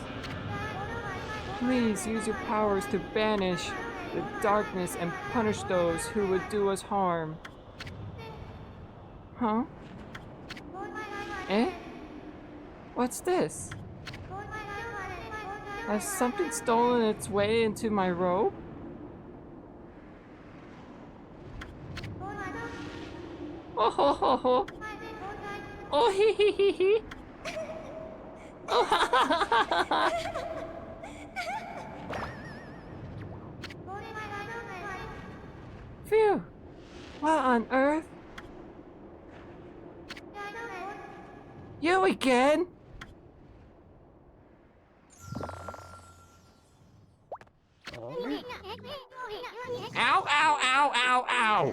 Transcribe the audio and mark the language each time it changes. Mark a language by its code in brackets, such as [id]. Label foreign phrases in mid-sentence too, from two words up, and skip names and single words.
[en] Please use your powers to banish the darkness and punish those who would do us harm. Huh? Eh? What's this? Has something stolen its way into my robe? Oh ho ho ho! Oh hee hee hee hee! Oh ha ha ha ha ha! Phew! What on earth? You again? Ow, ow, ow, ow, ow!